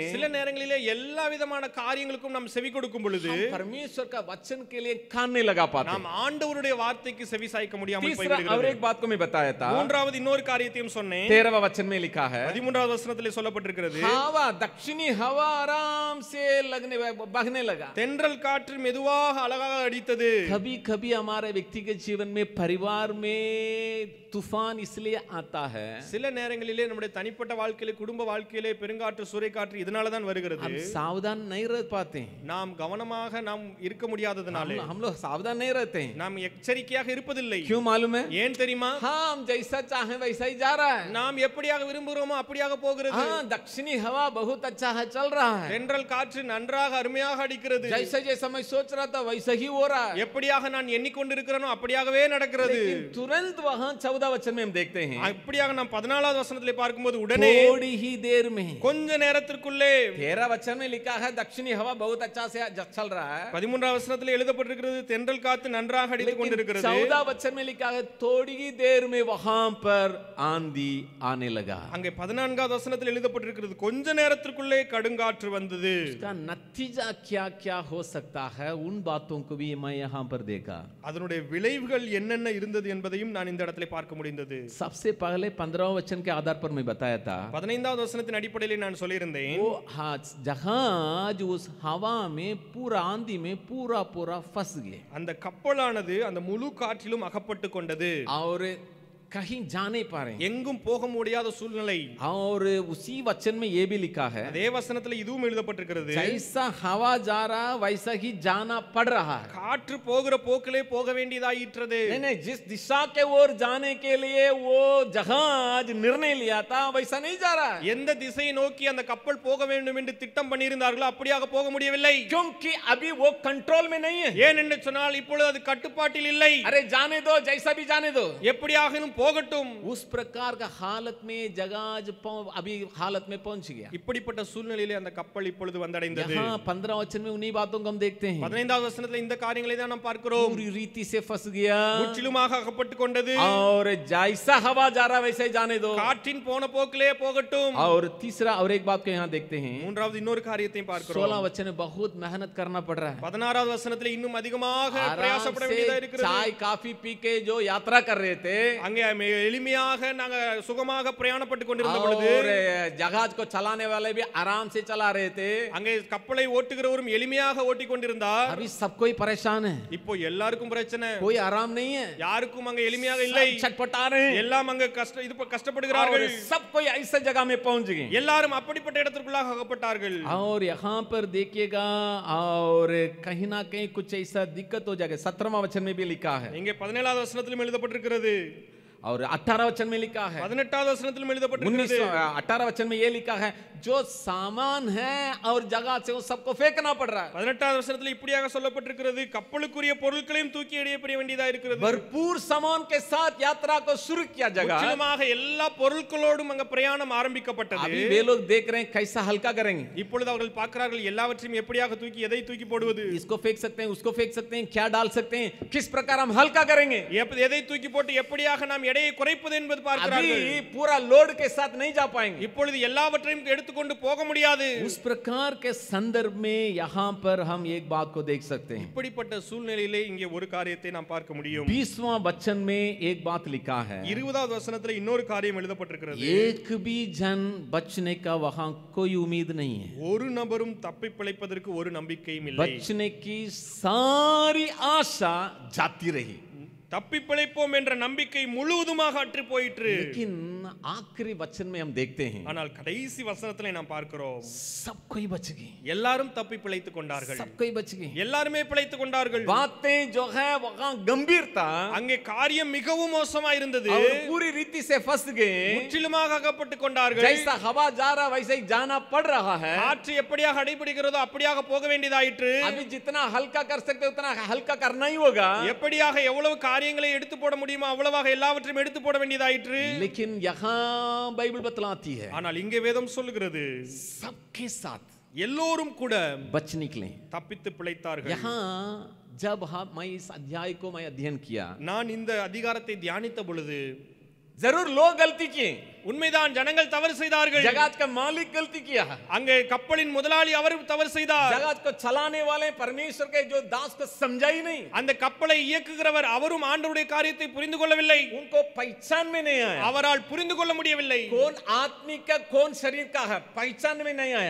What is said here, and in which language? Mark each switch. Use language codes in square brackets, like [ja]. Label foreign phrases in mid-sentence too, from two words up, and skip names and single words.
[ta] சில நேரங்களிலே எல்லா விதமான காரியங்களுக்கும் நாம் செவி கொடுக்கும் பொழுது [hi] हम परमेश्वर का वचन के लिए कान नहीं लगा पाते. [ta] நாம் ஆண்டவருடைய வார்த்தைக்கு செவி சாய்க்க முடியாமல் [hi] तीसरा और [ta] போய்விடுகிறது. [hi] एक बात को मैं बताया था, [ta] மூன்றாவது இன்னொரு காரியத்தையும் சொன்னேன். [hi] 13वां वचन में लिखा है, [ta] 13வது வசனத்திலே சொல்லப்பட்டிருக்கிறது, [hi] हवा दक्षिणी हवा आराम से बहने लगा. [ta] தென்றல் காற்று மெதுவாக அழகாக அடித்தது. [hi] कभी कभी हमारे व्यक्तिगत जीवन में, परिवार में तूफान इसलिए आता है, [ta] சில நேரங்களிலே நம்முடைய தனிப்பட்ட வாழ்க்கையிலே, குடும்ப வாழ்க்கையிலே பெருங்காற்று சூறைக்காற்று இதனால தான் வருகிறது. [hi] हम सावधान नहीं रह पाते हैं. [ta] நாம் கவனமாக நாம் இருக்க முடியாததனாலே [hi] हम लोग सावधान नहीं रहते हैं. [ta] நாம் எச்சரிக்கையாக இருப்பதில்லை. [hi] क्यों मालूम है? [ta] ஏன் தெரியுமா? [hi] हम जैसा चाहे वैसा ही जा रहा है. [ta] நாம் எப்படியாக விரும்புகிறோமோ அப்படியாக போகிறது. [hi] हाँ, दक्षिणी हवा बहुत अच्छा है, चल रहा है. [ta] தென்றல் காற்று நன்றாக அருமையாக அடிக்கிறது. [hi] जैसा जैसा मैं सोच रहा था वैसा ही हो रहा है. [ta] எப்படியாக நான் எண்ணிக்கொண்டிருக்கிறேனோ அப்படியாகவே நடக்கிறது. [hi] लेकिन तुरंत वहां 14 वचन में हम देखते हैं, [ta] அப்படியாக நாம் 14வது வசனத்திலே பார்க்கும்போது உடனே [hi] थोड़ी ही देर में, [ta] கொஞ்ச நேரத்திற்குள்ளே [hi] 13 वचन में लिखा है दक्षिणी हवा बहुत अच्छा से चल रहा है. [ta] 13வது வசனத்திலே எழுதப்பட்டிருக்கிறது தென்றல் காற்று நன்றாக அடித்துக் கொண்டிருக்கிறது. [hi] 14 वचन में लिखा है थोड़ी ही देर में वहां पर आंधी आने लगा. [ta] அங்கே 14வது வசனத்தில் எழுதப்பட்டிருக்கிறது கொஞ்ச நேரத்திற்குள்ளே கடுங்காற்று வந்தது. [hi] इसका नतीजा क्या क्या हो सकता है, उन बातों को भी मैं यहाँ पर देखा. [ta] அதனுடைய விளைவுகள் என்னென்ன இருந்தது என்பதையும் நான் இந்த இடத்திலே பார்க்க முடிந்தது. [hi] सबसे पहले 15 वचन के आधार पर मैं बताया था, [ta] 15வது வசனத்தின் அடிப்படையில் நான் சொல்லியிருந்தேன், [hi] वो जहाज उस हवा में पूरा आंधी में पूरा फंस गए [ta] அந்த கப்பலானது அந்த முழு காற்றிலும் அகப்பட்டு கொண்டது. [hi] और कहीं जा नहीं पा रहे, [ta] எங்கும் போக முடியாத சூழ்நிலை. [hi] और उसी वचन में ये भी लिखा है, [ta] அதே வசனத்தில் இதுவும் எழுதப்பட்டிருக்கிறது, [hi] जैसा हवा जा रहा वैसा ही जाना पड़ रहा है. [ta] காற்று போகிற போக்கிலே போக வேண்டியதாயிற்றது. [hi] नहीं, जिस दिशा के ओर जाने के लिए वो जहाज निर्णय लिया था वैसा नहीं जा रहा है. [ta] எந்த திசையை நோக்கி அந்த கப்பல் போக வேண்டும் என்று திட்டம் பண்ணியிருந்தார்களோ அப்படியாக போக முடியவில்லை. [hi] क्योंकि अभी वो कंट्रोल में नहीं है. [ta] ஏன் என்று சொன்னால் இப்பொழுது அது கட்டுப்பாட்டில் இல்லை. [hi] अरे जाने दो, जैसा भी जाने दो, [ta] எப்படியாகினும் போகட்டும். [hi] उस प्रकार का हालत में जहाज अभी हालत में पहुंच गया. [ta] இப்படிப்பட்ட சூழ்நிலையிலே அந்த கப்பல் இப்பொழுது வந்தடைந்தது. [hi] यहाँ 15 वचन में उन्हीं बातों को हम देखते हैं. [ta] 15வது வசனத்தில் இந்த காரியங்களை தான் நாம் பார்க்கிறோம். [hi] पूरी रीति से फंस गया, [ta] முற்றிலுமாக அகப்பட்டு கொண்டது. [hi] और जैसा हवा जा रहा वैसे ही जाने दो. [ta] காற்றின் போன போக்கிலே போகட்டும். [hi] और तीसरा और एक बात को यहाँ देखते हैं, [ta] மூன்றாவது இன்னொரு காரியத்தையும் பார்க்கிறோம். [hi] 16 वचन में बहुत मेहनत करना पड़ रहा है. [ta] 16வது வசனத்தில் இன்னும் அதிகமாக பிரயாசப்பட [hi] आराम [ta] வேண்டியதா [hi] से [ta] இருக்கிறது. [hi] चाय काफी पी के जो यात्रा कर रहे थे, [ta] அங்கே எளிமையாக நாங்க சுகமாக பிரயாணப்பட்டு கொண்டிருந்த பொழுது, [hi] और जहाज को चलाने वाले भी आराम से चला रहे थे, [ta] அங்கே கப்பலை ஓட்டுகிறவரும் எளிமையாக ஓட்டிக் கொண்டிருந்தார். [hi] अभी सब कोई परेशान है, [ta] இப்போ எல்லாருக்கும் பிரச்சனை, [hi] कोई आराम नहीं है, [ta] யாருக்கும் அங்க எளிமையாக இல்லை. [hi] सब छटपटा रहे हैं, [ta] எல்லாம் அங்க கஷ்டப்படுகிறார்கள். [hi] और सब कोई ऐसे जगह में पहुंच गए. [ta] எல்லாரும் அப்படிப்பட்ட இடத்திற்குள்ளாக அகப்பட்டார்கள். [hi] और यहाँ पर देखिएगा, और कहीं ना कहीं कुछ ऐसा दिक्कत हो जाएगा. 17वां वचन में भी लिखा है, [ta] இங்கே 17வது வசனத்திலும் எழுதப்பட்டிருக்கிறது, [hi] और 18 वचन में लिखा है, [ta] 18வது வசனத்திலும் எழுதப்பட்டிருக்கிறது, [hi] 18 वचन में ये लिखा है, जो सामान है और जगह से वो सबको फेंकना पड़ रहा है. [ta] 18வது வசனத்தில் இப்படியாக சொல்லப்பட்டிருக்கிறது, கப்பலுக்குரிய பொருட்களையும் தூக்கி எறிய வேண்டியதா இருக்கிறது. [hi] भरपूर सामान के साथ यात्रा को शुरू किया जगह. [ta] முற்றிலுமாக எல்லா பொருட்களோடும் அங்க பிரயாணம் ஆரம்பிக்கப்பட்டது. [hi] अभी वे लोग देख रहे हैं कैसा हल्का करेंगे. [ta] இப்பொழுது அவர்கள் பார்க்கிறார்கள் எல்லாவற்றையும் எப்படியாக தூக்கி எதை தூக்கி போடுவது, [hi] इसको फेंक सकते हैं, उसको फेंक सकते हैं, क्या डाल सकते हैं, किस प्रकार हम हल्का करेंगे. [ta] எதை தூக்கி போட்டு எப்படியாக நாம் எடையை குறைப்பது என்பது [hi] अभी [ta] பார்க்கிறார்கள். [hi] पूरा लोड के साथ नहीं जा पाएंगे. [ta] இப்பொழுது எல்லாவற்றையும் எடுத்துக்கொண்டு போக முடியாது. [hi] उस प्रकार के संदर्भ में यहाँ पर हम एक बात को देख सकते हैं. [ta] இப்படிப்பட்ட சூழ்நிலையிலே இங்கே ஒரு காரியத்தை நாம் பார்க்க முடியும். [hi] 20वां वचन में एक बात लिखा है. [ta] 20வது வசனத்துல இன்னொரு காரியம் எழுதப்பட்டிருக்கிறது. [hi] एक भी जन बचने का वहां कोई उम्मीद नहीं है. [ta] ஒரு நபரும் தப்பி பிழைப்பதற்கு ஒரு நம்பிக்கையும் இல்லை. [hi] बचने की सारी आशा जाती रही. [ta] தப்பி பிழைப்போம் என்ற நம்பிக்கை முழுவதுமாக அற்று போயிற்று. [hi] लेकिन आखिरी वचन में हम देखते हैं [ta] ஆனால் கடைசி வசனத்திலே நாம் பார்க்கிறோம் [hi] सब कोई बच गए. [ta] எல்லாரும் தப்பி பிழைத்துக் கொண்டார்கள். [hi] सब कोई बच गए. [ta] எல்லாருமே பிழைத்துக் கொண்டார்கள். [hi] बातें जो है वहां गंभीर था. [ta] அங்கே காரியம் மிகவும் மோசமா இருந்தது. [hi] और पूरी रीति से फंस गए. [ta] முற்றிலுமாக அகப்பட்டுக் கொண்டார்கள். [hi] जैसा हवा जा रहा वैसे ही जाना पड़ रहा है. [ta] காற்று எப்படியாக அடைபடுகிறதோ அப்படியாக போக வேண்டியதாயிற்று. [hi] अभी जितना हल्का कर सकते उतना हल्का करना ही होगा. [ta] எப்படியாக எவ்வளவு காரியங்களை எடுத்து போட முடியுமோ அவ்வளவாக எல்லாவற்றையும் எடுத்து போட வேண்டியதாயிற்று. [hi] लेकिन यहाँ बाइबल बतलाती है [ta] ஆனால் இங்கே வேதம் சொல்லுகிறது [hi] सबके साथ [ta] எல்லோரும் கூட [hi] बच निकले. [ta] தப்பித்து பிழைத்தார்கள். [hi] यहाँ जब मैं इस अध्याय को मैं अध्ययन किया, [ta] நான் இந்த அதிகாரத்தை தியானித்த பொழுது [hi] जरूर लोग गलती किए. [ta] உண்மைதான் ஜனங்கள் தவறு செய்தார்கள். [hi] जगत का मालिक गलती किया है. [ta] அங்கே கப்பலின் முதலாளி அவர் தவறு செய்தார். [hi] जगत को चलाने वाले परमेश्वर के जो दास को समझा ही नहीं. [ta] அந்த கப்பலை இயக்குகிறவர் அவரும் ஆண்டவருடைய காரியத்தை புரிந்து கொள்ளவில்லை. [hi] उनको पहचान में नहीं आया. [ta] அவரால் புரிந்து கொள்ள முடியவில்லை. [hi] कौन आत्मिक का कौन शरीर का है पहचान में नहीं आया.